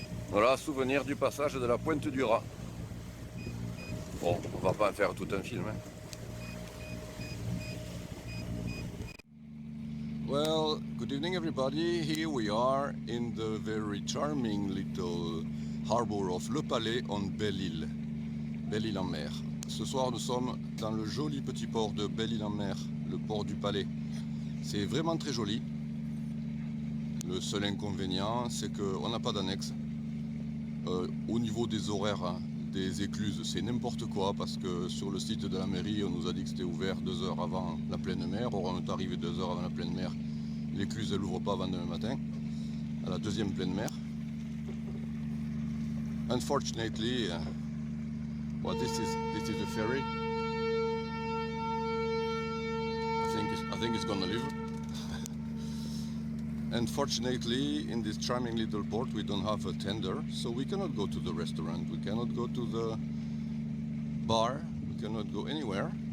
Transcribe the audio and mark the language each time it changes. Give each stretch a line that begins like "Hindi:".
French: Voilà, souvenir du passage de la Pointe du Raz. Bon, on va pas en faire tout un film. Hein.
English: Well, good evening everybody. Here we are in the very charming little harbor of Le Palais on Belle-Île.
French: Belle-Île en mer. Ce soir nous sommes dans le joli petit port de Belle-Île en mer, le port du Palais. C'est vraiment très joli. Le seul inconvénient, c'est qu'on n'a pas d'annexe. Au niveau des horaires des écluses, c'est n'importe quoi parce que sur le site de la mairie, on nous a dit que c'était ouvert 2 heures avant la pleine mer. Or, on est arrivé 2 heures avant la pleine mer. L'écluse, elle n'ouvre pas avant demain matin, à la deuxième pleine mer.
English: Unfortunately, well, this is the ferry. I think it's gonna live. Unfortunately, in this charming little port, we don't have a tender, so we cannot go to the restaurant, we cannot go to the bar, we cannot go anywhere.